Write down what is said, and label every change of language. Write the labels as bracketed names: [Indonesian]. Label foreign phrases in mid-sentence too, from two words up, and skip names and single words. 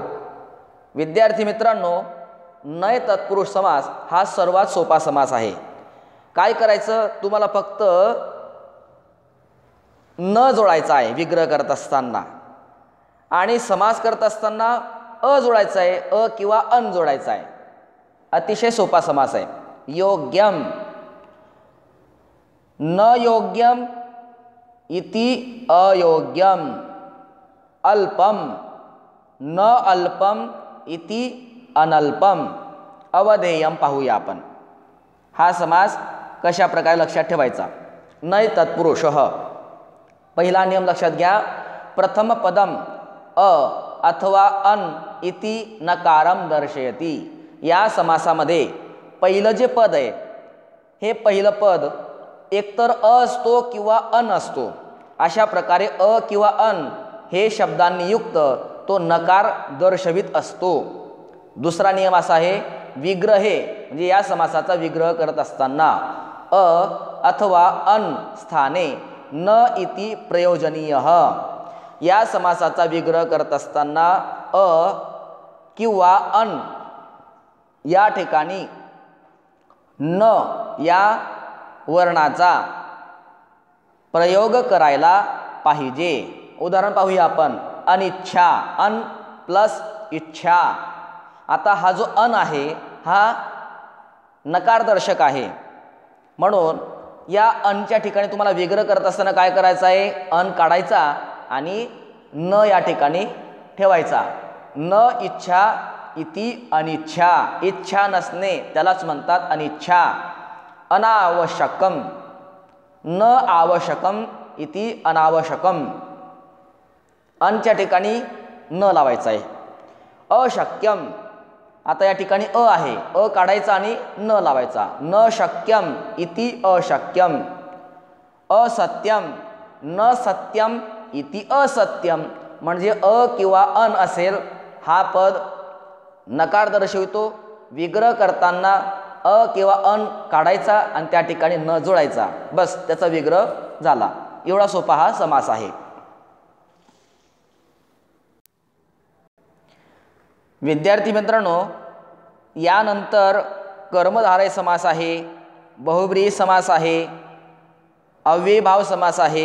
[Marathi] विद्यार्थी मित्रांनो, नय तत्पुरुष समास हा सर्वात सोपा समास आहे। काय करायचं? तुम्हाला फक्त न जोडायचा आहे विग्रह करत असताना, आणि समास करत असताना अ जोडायचा आहे, अ किंवा अन जोडायचा आहे। अतिशय सोपा समास आहे। [Sanskrit] योग्यम, न योग्यम इति अयोग्यम। अल्पम, न अल्पम इति अनल्पम। [Marathi] अवधेयम पाहूया आपण हा समास कशा प्रकारे लक्षात ठेवायचा। नय तत्पुरुषः, पहिला नियम लक्षात घ्या। [Sanskrit] प्रथम पदम अ अथवा अन इति नकारम दर्शयति। [Marathi] या समासामध्ये पहिलं जे पद आहे हे पहिलं पद एकतर अ असतो किंवा अन असतो। अशा प्रकारे अ किंवा अन हे शब्दांनी युक्त तो नकार दर्शवित असतो। दुसरा नियम असा आहे, विग्रहे म्हणजे या समासाचा विग्रह करत असताना [Sanskrit] अ अथवा अन स्थाने न इति प्रयोजनीयः। [Marathi] या समासाचा विग्रह करत असताना अ किंवा अन या ठिकाणी न या वर्णाचा प्रयोग करायला पाहिजे। उदाहरण पाहूया आपण। अनिच्छा, अन प्लस इच्छा। आता हा जो अन आहे हा नकारदर्शक आहे, म्हणून या अनच्या ठिकाणी तुम्हाला विग्रह करत असताना काय करायचं आहे? अन काढायचा आणि न या ठिकाणी ठेवायचा। [Sanskrit] न इच्छा इति अनिच्छा। [Marathi] इच्छा नसणे त्यालाच म्हणतात अनिच्छा। [Sanskrit] अनावश्यकम, न आवश्यकम इति अनावश्यकम। [Marathi] अनच्या ठिकाणी न लावायचा आहे। अशक्यम, आता या ठिकाणी अ आहे, अ काढायचा आणि न लावायचा। [Sanskrit] न शक्यम इति अशक्यम। असत्यम, न सत्यम इति असत्यम, [Marathi] म्हणजे अ किंवा अन असेल हा पद नकार दर्शवितो। विग्रह करताना अ किंवा अन काढायचा आणि त्या ठिकाणी न जोडायचा, बस त्याचा विग्रह झाला। एवढा सोपा हा समास आहे। विद्यार्थी मित्रांनो, यानंतर कर्मधारय समास आहे, बहुब्रीही समास आहे, अव्ययीभाव समास आहे।